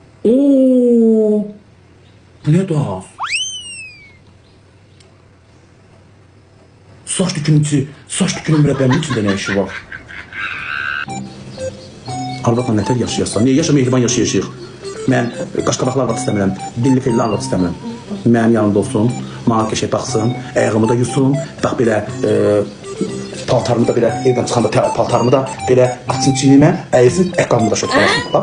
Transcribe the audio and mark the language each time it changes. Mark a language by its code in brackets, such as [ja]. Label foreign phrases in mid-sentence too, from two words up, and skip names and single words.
[tr] Oo. Bu ne daha? Saç dükünün mürebbenin içinde ne işi var? [az] Arvadla nətər yaşayırsan? Niyə yaşa mehriban yaşayışıq? Mən qaşqabaqlı arvad istəmirəm, dilli felli arvad istəmirəm. Mənim yanımda olsun, mənə qəşəng baxsın, ayağımı da yusun, bax belə paltarımı da belə, evdən çıxanda paltarımı da belə açsın çiynimə, əyilsin, ayaqqabımı da şöyle.